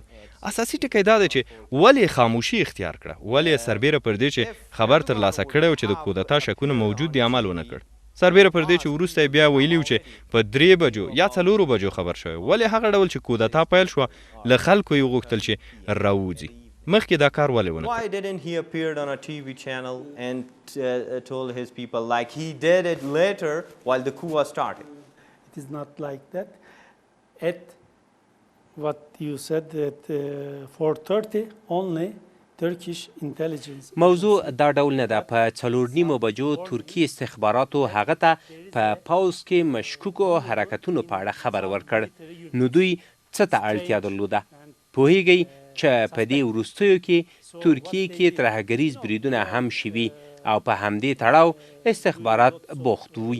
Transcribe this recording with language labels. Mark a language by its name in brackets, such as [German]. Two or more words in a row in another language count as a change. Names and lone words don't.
[Pashto] اساسي ټکی دا دی چې ولې خاموشي اختیار کړه، ولې سربیره پر دې چې خبر ترلاسه کړی و چې د کودتا شکونه موجود دي عمل ونه کړ. سربیره پر دې چې وروسته یې بیا ویلي و چې په 3 بجو یا 4 بجو خبر شوی، ولې هغه ډول چې کودتا پیل شوه له خلکو یې وغوښتل چې راووځي. مخکې دا کار ولې ونه کړ؟ [English] Why didn't he appeared on a TV channel and told his people like he did it later while the coup was starting? It is not like that. At what you said at 4:30 only Turkish intelligence. [Pashto] موضوع دا ډول نه ده. په 4:30 بجو ترکی استخباراتو هغه ته په پوځ کې مشکوکو حرکتونو په اړه خبر ورکړ. نو دوی څه ته اړتیا درلوده؟ پوهیږئ چې په دې وروستیو کې ترکیې کې ترهګریز بریدونه هم شوي او په همدې تړاو استخبارات بوخت وي.